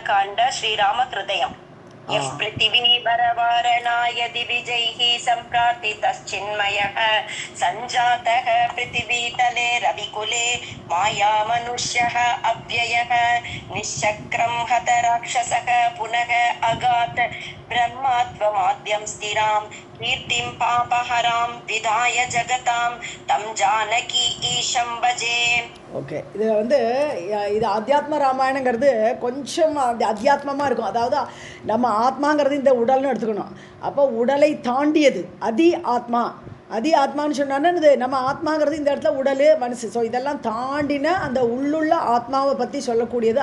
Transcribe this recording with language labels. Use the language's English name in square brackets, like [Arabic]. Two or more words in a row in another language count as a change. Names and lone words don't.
[Sanskrit] बालकाण्ड श्रीरामहृदयम् यः पृथिवीवरवारणाय दिविजैः सम्प्रार्थितश्चिन्मयः सञ्जातः पृथिवीतले रविकुले मायामनुष्यः अव्ययः निश्चक्रं हत राक्षसः पुनः अगात् ब्रह्मात्वमाद्यं स्थिरां कीर्तिं पापहरां विधाय जगतां तं जानकी ईशं भजे. [Tamil] ஓகே, இது இது அத்தியாத்ம ராமாயணங்கிறது கொஞ்சம் அத்தியாத்மமாக இருக்கும். அதாவது நம்ம ஆத்மாங்கிறது இந்த உடல்னு எடுத்துக்கணும். அப்போ உடலை தாண்டியது அதி ஆத்மா. அதி ஆத்மான்னு சொன்னான்னா இது நம்ம ஆத்மாங்கிறது இந்த இடத்துல உடல் மனசு. ஸோ இதெல்லாம் தாண்டின அந்த உள்ளுள்ள ஆத்மாவை பற்றி சொல்லக்கூடியது.